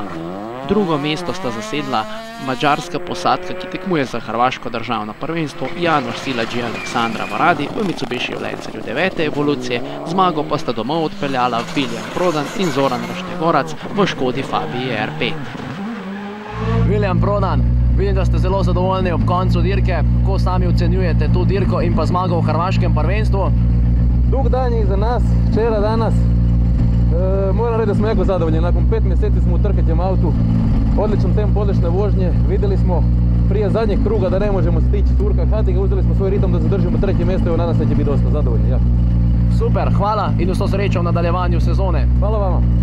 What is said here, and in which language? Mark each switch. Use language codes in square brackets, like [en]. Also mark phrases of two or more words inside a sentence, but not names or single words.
[sl] Drugo mesto sta zasedla madžarska posadka, ki tekmuje za hrvaško državno prvenstvo, Janoš Silađi Aleksandra Varadi v Mitsubishiju Lancerju 9. evolucije, zmago pa sta domov odpeljala Viljan Prodan in Zoran Roštegorac v Škodi Fabiji R5. Viljan Prodan, vidim, da ste zelo zadovoljni ob koncu dirke. Kako sami ocenjujete to dirko in pa zmago v hrvaškem prvenstvu? [hr] Dug dan je iza nas, včeraj, danas. Moram reći da smo jako zadovoljni. Nakon 5 mjeseci smo u trkaćem autu. Odličan tempo, odlične vožnje. Vidjeli smo prije zadnjeg kruga da ne možemo stići Turka Hadiga. Uzeli smo svoj ritam da zadržimo treće mjesto i nadam se da će biti dosta zadovoljni. Ja. [sl] Super, hvala in vso srečo v nadaljevanju sezone. [hr] Hvala vama.